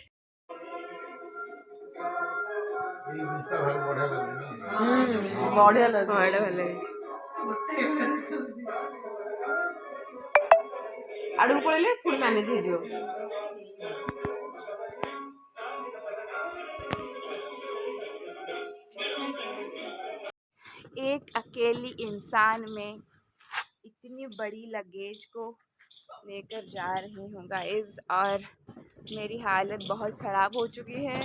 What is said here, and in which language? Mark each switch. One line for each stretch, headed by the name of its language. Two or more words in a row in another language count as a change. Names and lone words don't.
Odia: ବଢିଆ ଲାଗୁଛି। ବଡ଼ ଭଲ ହେଇଛି। ଆଡକୁ ପଳେଇଲେ ପୁଣି ମ୍ୟାନେଜ ହେଇଯିବ।
Hindi: एक अकेली इंसान में इतनी बड़ी लगेज को लेकर जा रही हूँ गाइस, और मेरी हालत बहुत ख़राब हो चुकी है।